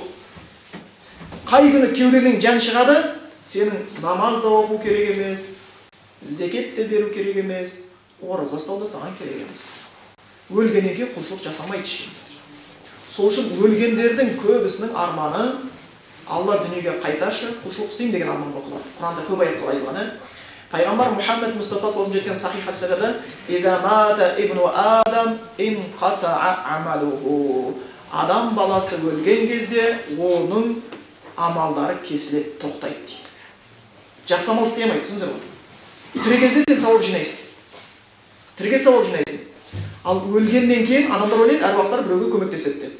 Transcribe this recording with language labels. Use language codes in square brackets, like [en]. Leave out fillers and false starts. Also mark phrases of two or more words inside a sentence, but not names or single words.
[kk] Қай күні кеудеңнен жан шығады, сенің намаз да оқу керек емес, зекет те беру керек емес, ораза ұстау да саған керек емес. Өлгеннен кейін құлшылық жасамайды ешкім. Сол үшін өлгендердің көбісінің арманы Алла дүниеге қайтаршы, құлшылық істеймін деген арман оқылады. Құранда көп аятта айтылған. Пайғамбар Мұхаммед Мұстафа [ar] صلى الله عليه [kk] жеткен сахих хадисте [ar] «إذا مات ابن آدم انقطع عمله». [kk] Адам баласы өлген кезде оның амалдары кесіледі, тоқтайды дейді. Жақсы амал істей алмайды, түсіндіңіздер ме? Тірі кезде сен сауап жинайсың. Тірі кезде сауап жинайсың. Ал өлгеннен кейін адамдар ойлайды, әруақтар біреуге көмектеседі деп.